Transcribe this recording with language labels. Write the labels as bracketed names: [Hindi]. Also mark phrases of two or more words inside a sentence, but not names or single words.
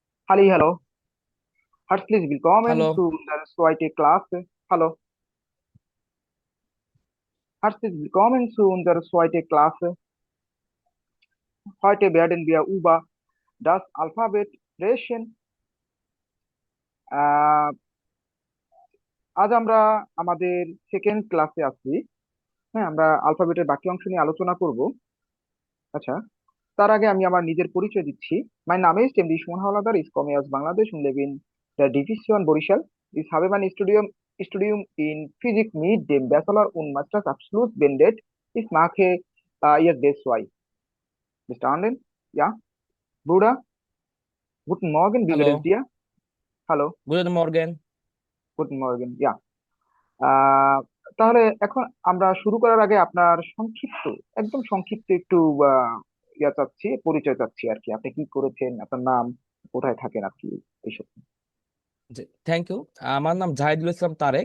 [German] Hallo. Herzlich willkommen Hallo, zu unserer zweiten Klasse. Hallo. Herzlich willkommen zu unserer zweiten Klasse. Heute werden wir über das Alphabet sprechen. [Bangla] আহ, আজ আমরা আমাদের সেকেন্ড ক্লাসে আছি। হ্যাঁ, আমরা আলফাবেটের বাকি অংশ নিয়ে আলোচনা করব। আচ্ছা, তার আগে আমি আমার নিজের পরিচয় দিচ্ছি। [English] my name is [German] এমডি সুমন হাওলাদার, ich komme aus Bangladesch und lebe in der Division Borischal. Ich habe mein Studium in Physik mit dem Bachelor und Masterabschluss beendet. Ich mache jetzt B2. Bestanden? Ja, Bruder, guten Morgen, wie geht es [Bangla] হ্যালো, [German] dir? Hallo, guten Morgen. guten Morgen, ja. [Bangla] আহ, তাহলে এখন আমরা শুরু করার আগে আপনার সংক্ষিপ্ত, একদম সংক্ষিপ্ত একটু আহ, চাচ্ছি, পরিচয় চাচ্ছি আর কি। আপনি কি করেছেন, আপনার নাম, কোথায় থাকেন আর কি, এইসব। জি, [English] thank you. [Bangla] আমার নাম জাহিদুল ইসলাম তারেক।